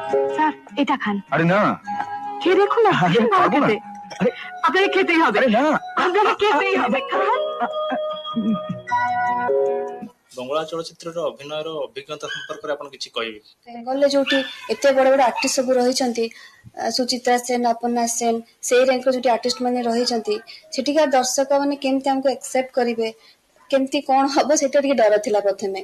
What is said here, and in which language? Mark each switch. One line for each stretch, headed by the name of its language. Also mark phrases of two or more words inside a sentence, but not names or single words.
Bangla: স্যার এটা খান। আরে না, খেয়ে দেখুন না। আরে পারবো না। আপনাকে খেতেই হবে। আরে না, আপনাকে খেতেই হবে।
Odia: ବଙ୍ଗଳା ଚଳଚ୍ଚିତ୍ରର ଅଭିନୟର ଅଭିଜ୍ଞତା ସମ୍ପର୍କରେ ଆପଣ କିଛି କହିବେ? ବେଙ୍ଗଲରେ ଯୋଉଠି ଏତେ ବଡ ବଡ ଆର୍ଟିଷ୍ଟ ସବୁ ରହିଛନ୍ତି, ସୁଚିତ୍ରା ସେନ, ଅପର୍ଣ୍ଣା ସେନ, ସେଇ ର୍ୟାଙ୍କର ଯୋଉଠି ଆର୍ଟିଷ୍ଟ ମାନେ ରହିଛନ୍ତି, ସେଠିକା ଦର୍ଶକ ମାନେ କେମିତି ଆମକୁ ଆକ୍ସେପ୍ଟ କରିବେ, କେମିତି କଣ ହବ ସେଇଟା ଟିକେ ଡର ଥିଲା ପ୍ରଥମେ।